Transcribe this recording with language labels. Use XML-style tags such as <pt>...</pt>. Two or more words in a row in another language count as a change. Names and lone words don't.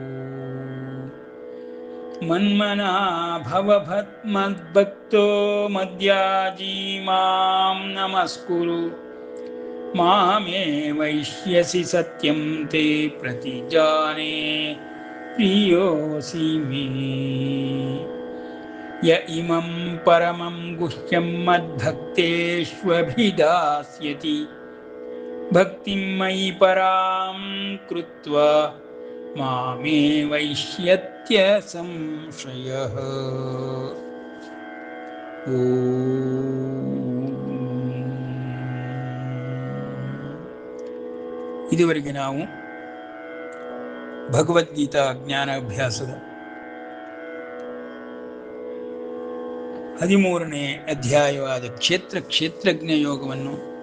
<sa>मन्मना भव मद्भक्तो मद्याजी मां नमस्कुरु मामे वैष्यसि सत्यं ते प्रतिजाने प्रियोऽसि मे य इमं परमं गुह्यं मद्भक्तेष्वभिधास्यति भक्तिं मयि परां कृत्वा मामे वैष्यत्य संशयः।</sa> <kn>ಇದುವರೆಗೆ ನಾವು ಭಗವದ್ಗೀತಾ ಜ್ಞಾನ ಅಭ್ಯಾಸದ 13ನೇ ಅಧ್ಯಾಯವಾದ ಕ್ಷೇತ್ರಜ್ಞ ಯೋಗವನ್ನು</kn>